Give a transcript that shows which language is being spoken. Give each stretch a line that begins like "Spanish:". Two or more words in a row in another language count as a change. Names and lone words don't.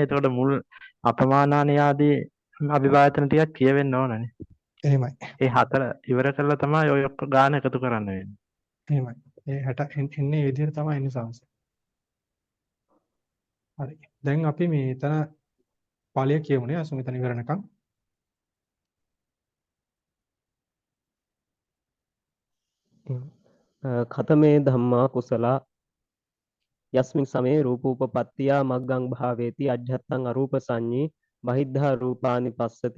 Sinhala: එතකොට මුල් අපමානානි ආදී අභිභායතන ටිකක් කියවෙන්න ඕනනේ. එහෙමයි. ඒ හතර ඉවර කරලා තමයි ඔය ගාන එකතු කරන්න වෙන්නේ. එහෙමයි. ඒ 60 එන්නේ මේ විදිහට තමයි එන්නේ සංස. හරි. දැන් අපි මේ එතන පාලිය කියමුනේ අසු මෙතන ඉවරනකම්.
Pali: කතමේ ධම්මා කුසලා යස්මින් සමේ රූපෝපපත්තියා මග්ගං භාවේති අජ්ජත්තං අරූප සංඤී බහිද්ධා රූපානි පස්සති